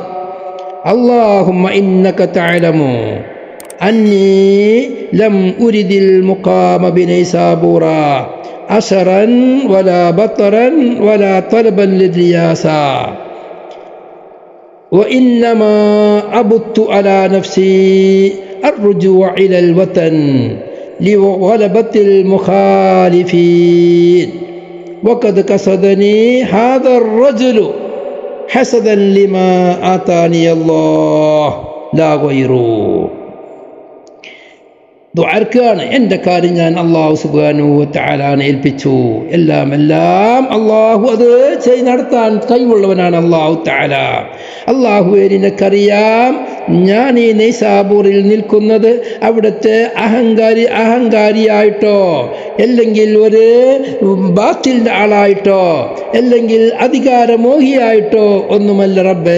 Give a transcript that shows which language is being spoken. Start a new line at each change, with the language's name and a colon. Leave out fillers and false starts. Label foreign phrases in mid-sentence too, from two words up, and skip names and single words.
Arabic: اللهم إنك تعلم أني لم أرد المقام بنيسابور أشرا ولا بطرا ولا طلبا للرياسة وإنما أبيت على نفسي الرجوع إلى الوطن لغلبة المخالفين وقد قصدني هذا الرجل حسدا لما آتاني الله لا غيره.
Malayalam: ദുആർക്കാണ്, എൻ്റെ കാര്യം ഞാൻ
Arabic: الله سبحانه وتعالى
Malayalam: ഏൽപ്പിച്ചു. എല്ലാം അല്ലാഹു അത് ചെയ്ത് നടത്താൻ കഴിവുള്ളവനാണ് അല്ലാഹു തആല. അല്ലാഹുവേ, നിനക്കറിയാം ഞാൻ ഈ നൈസാബൂറിൽ നിൽക്കുന്നത് അവിടുത്തെ അഹങ്കാരിയായിട്ടോ അല്ലെങ്കിൽ ഒരു ബാത്തിലിൻ്റെ ആളായിട്ടോ അല്ലെങ്കിൽ അധികാരമോഹിയായിട്ടോ ഒന്നുമല്ല റബ്ബേ.